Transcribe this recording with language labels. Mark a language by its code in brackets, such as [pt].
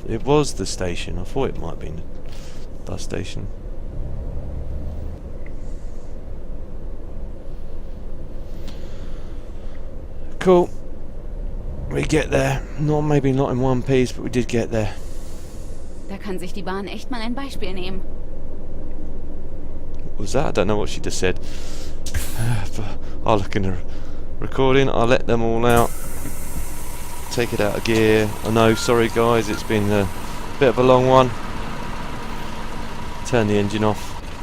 [en] It was the station. I thought it might have been the bus station. Cool. We get there. Maybe not in one piece, but we did get there. [de] Da kann sich die Bahn echt mal ein Beispiel nehmen. [en] What was that? I don't know what she just said. I'll look in the recording. I'll let them all out. Take it out of gear. I know, sorry guys, it's been a bit of a long one. Turn the engine off.